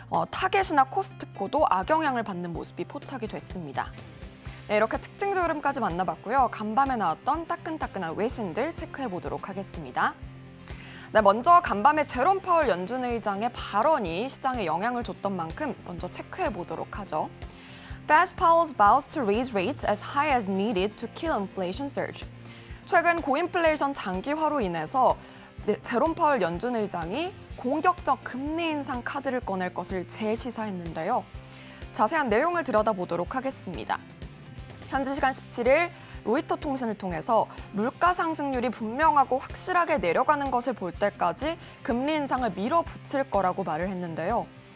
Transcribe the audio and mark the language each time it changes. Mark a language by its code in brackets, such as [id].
[ko] 타겟이나 코스트코도 악영향을 받는 모습이 포착이 됐습니다. 네, 이렇게 특징주 흐름까지 만나봤고요. 간밤에 나왔던 따끈따끈한 외신들 체크해보도록 하겠습니다. 네, 먼저 간밤에 제롬 파월 연준 의장의 발언이 시장에 영향을 줬던 만큼 먼저 체크해보도록 하죠. [en] Fed Powell vows to raise rates as high as needed to kill inflation surge. [ko] 최근 고인플레이션 장기화로 인해서 네, 제롬 파월 연준 의장이 공격적 금리 인상 카드를 꺼낼 것을 재시사했는데요. 자세한 내용을 들여다보도록 하겠습니다. 현지 시간 17일 로이터 통신을 통해서 물가 상승률이 분명하고 확실하게 내려가는 것을 볼 때까지 금리 인상을 밀어붙일 거라고 말을 했는데요.